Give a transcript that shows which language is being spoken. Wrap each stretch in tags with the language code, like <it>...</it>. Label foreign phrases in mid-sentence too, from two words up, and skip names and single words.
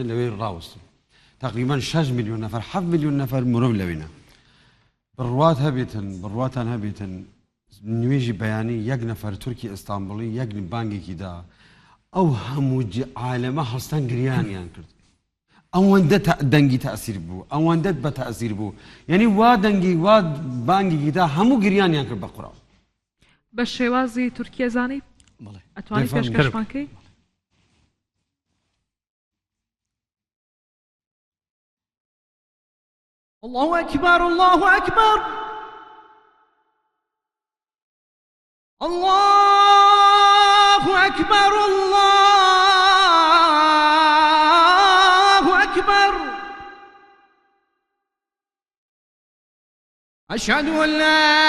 <ckb>لەوێ ڕاوەستن تقریبا 6 میلیۆن نەفەر 7 میلیۆن نەفەر مرۆڤ لەوێنە بڕوات هەبێتن بڕواتان هەبێتن نوێژی بەیانی یەک نەفەر تورکی ئەستانبوڵی یەک بانگێکی دا ئەو هەموو عالەمە هەستان گریانیان کرد ئەوەندە دەنگی تەئسیر بوو ئەوەندە بە تەئسیر بوو یعنی وا دەنگی وا بانگێکی دا هەموو گریانیان کرد بە قوڕاو بە شێوازی تورکیە زانی؟ ئەتوانی پێشکەشمانکەی؟</ckb> <ar>الله أكبر الله أكبر الله أكبر الله أكبر أشهد أن لا</ar>